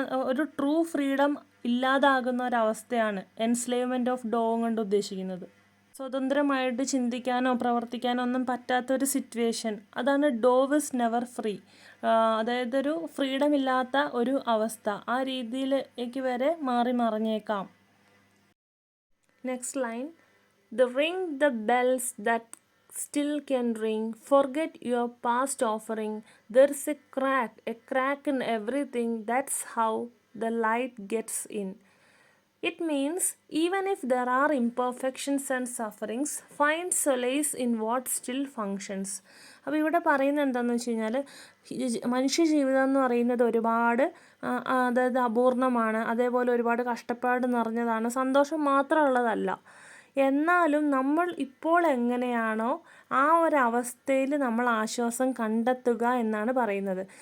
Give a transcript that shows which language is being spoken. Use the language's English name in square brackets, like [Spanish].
[Malayalam] ഒരു true freedom ഇല്ലാതാകുന്ന ഒരവസ്ഥയാണ് [English] enslavement of dove [Malayalam] കൊണ്ട് ഉദ്ദേശിക്കുന്നത്. സ്വതന്ത്രമായിട്ട് ചിന്തിക്കാനോ പ്രവർത്തിക്കാനോ ഒന്നും പറ്റാത്തൊരു സിറ്റുവേഷൻ, അതാണ് [English] Dove is never free. [Malayalam] അതായത് ഒരു ഫ്രീഡം ഇല്ലാത്ത ഒരു അവസ്ഥ, ആ രീതിയിലേക്ക് വരെ മാറി മറിഞ്ഞേക്കാം. [English] Next line, the ring the bells that still can ring, forget your past offering, there's a crack in everything, that's how the light gets in. It means even if there are imperfections and sufferings, find solace in what still functions. [Malayalam] അപ്പോൾ ഇവിടെ പറയുന്നത് എന്താണെന്ന് വെച്ച് കഴിഞ്ഞാൽ മനുഷ്യ ജീവിതം എന്ന് പറയുന്നത് ഒരുപാട് അതായത് അപൂർണമാണ്, അതേപോലെ ഒരുപാട് കഷ്ടപ്പാട് നിറഞ്ഞതാണ്, സന്തോഷം മാത്രമുള്ളതല്ല. എന്നാലും നമ്മൾ ഇപ്പോൾ എങ്ങനെയാണോ ആ ഒരവസ്ഥയിൽ നമ്മൾ ആശ്വാസം കണ്ടെത്തുക എന്നാണ് പറയുന്നത്.